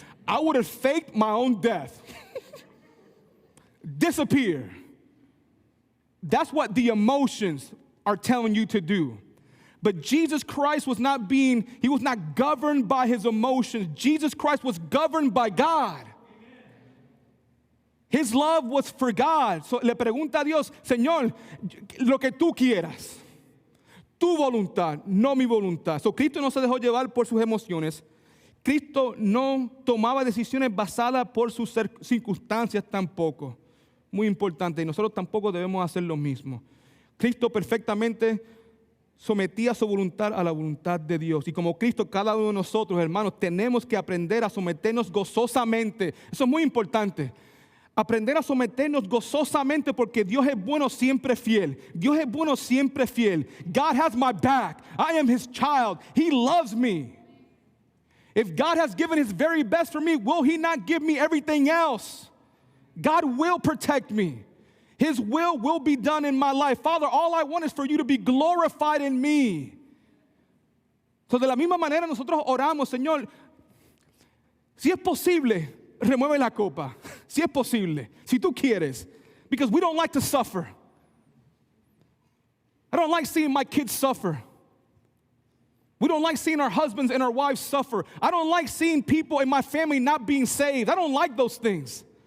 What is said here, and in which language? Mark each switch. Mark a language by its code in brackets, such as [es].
[en] I would have faked my own death. Disappear. That's what the emotions are telling you to do. But Jesus Christ was not governed by his emotions. Jesus Christ was governed by God. His love was for God. [es] So, le pregunta a Dios, Señor, lo que tú quieras. Tu voluntad, no mi voluntad. So, Cristo no se dejó llevar por sus emociones. Cristo no tomaba decisiones basadas por sus circunstancias tampoco. Muy importante. Y nosotros tampoco debemos hacer lo mismo. Cristo perfectamente sometía su voluntad a la voluntad de Dios. Y como Cristo, cada uno de nosotros, hermanos, tenemos que aprender a someternos gozosamente. Eso es muy importante. Aprender a someternos gozosamente porque Dios es bueno siempre fiel. Dios es bueno siempre fiel. [en] God has my back. I am his child. He loves me. If God has given his very best for me, will he not give me everything else? God will protect me. His will be done in my life. Father, all I want is for you to be glorified in me. [es] So de la misma manera nosotros oramos, Señor, si es posible, remueve la copa. Si es posible, si tú quieres. [en] Because we don't like to suffer. I don't like seeing my kids suffer. We don't like seeing our husbands and our wives suffer. I don't like seeing people in my family not being saved. I don't like those things.